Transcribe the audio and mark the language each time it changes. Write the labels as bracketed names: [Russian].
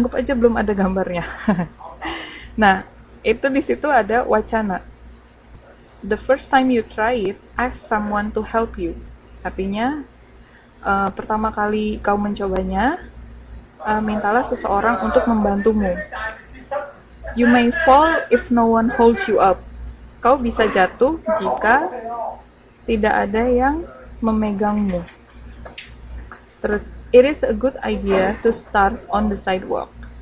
[Indonesian] Anggap aja belum ada gambarnya. Nah, itu di situ ada wacana. [English] The first time you try it, ask someone to help you. [Indonesian] Artinya, pertama kali kau mencobanya, mintalah seseorang untuk membantumu. [English] You may fall if no one holds you up. [Indonesian] Kau bisa jatuh jika tidak ada yang memegangmu. Terus, [English] it is a good idea to start on the sidewalk.